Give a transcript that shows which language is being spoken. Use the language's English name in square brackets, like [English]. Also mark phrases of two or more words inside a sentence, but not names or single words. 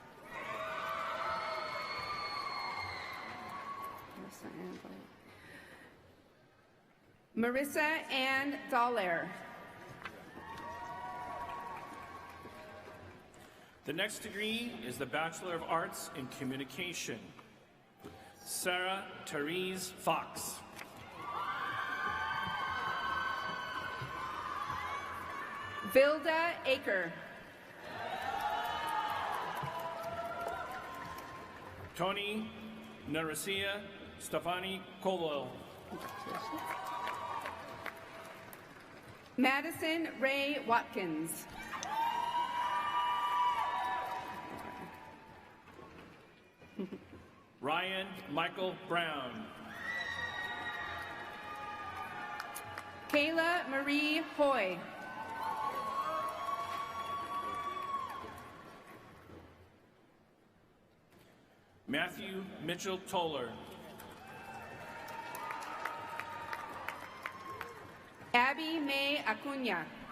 [English] Marissa Ann Dallaire. The next degree is the Bachelor of Arts in Communication. Sarah Therese Fox. Vilda Aker. Tony Narasia Stefani Colwell. Madison Ray Watkins. Ryan Michael Brown. Kayla Marie Hoy. Matthew Mitchell Toller. Abby May Acuna.